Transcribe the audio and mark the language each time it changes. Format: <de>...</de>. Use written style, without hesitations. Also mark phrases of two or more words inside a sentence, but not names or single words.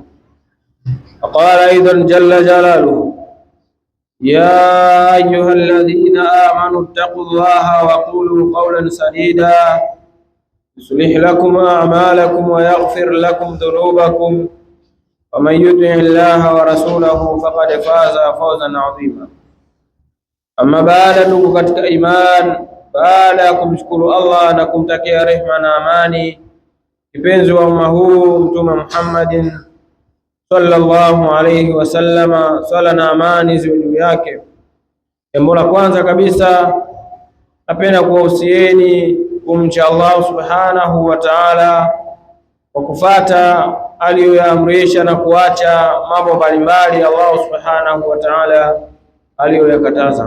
<ar>وقال أيضا جل جلاله: يا أيها الذين آمنوا اتقوا الله وقولوا قولا سديدا يصلح لكم أعمالكم ويغفر لكم ذنوبكم ومن يطع الله ورسوله فقد فاز فوزا عظيما.</ar> <sw>Amma baada, ndugu katika iman, baada ya kumshukuru Allah na kumtakia rehema na amani kipenzi wa umma huu Mtume Muhammadin</sw> <ar>صلى الله عليه وسلم,</ar> <sw>swala na amani ziwe juu yake. Jambo la kwanza kabisa, napenda kuwahusieni kumcha Allah</sw> <ar>سبحانه وتعالى</ar> <sw>kwa kufata aliyoyaamrisha na kuacha mambo mbalimbali Allah</sw> <ar>سبحانه وتعالى</ar> <sw>aliyoyakataza.</sw>